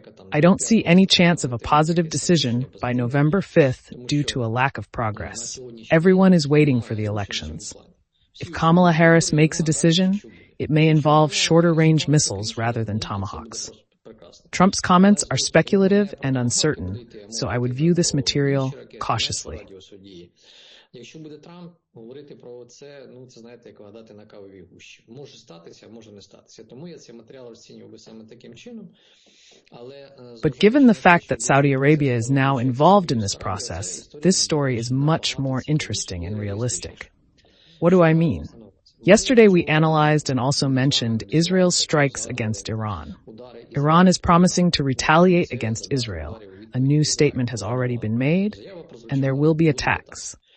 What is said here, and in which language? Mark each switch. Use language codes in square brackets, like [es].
[en] I don't see any chance of a positive decision by November 5th due to a lack of progress. Everyone is waiting for the elections. If Kamala Harris makes a decision, it may involve shorter-range missiles rather than tomahawks. Trump's comments are speculative and uncertain, so I would view this material cautiously. [uk] Якщо буде Трамп говорити про це, це знаєте, як гадати на кавовій гущі. Може статися, а може не статися. Тому я цей матеріал розцінював би саме таким чином. [en] But given the fact that Saudi Arabia is now involved in this process, this story is much more interesting and realistic. What do I mean? Yesterday we analyzed and also mentioned Israel's strikes against Iran. Iran is promising to retaliate against Israel. A new statement has already been made, and there will be attacks.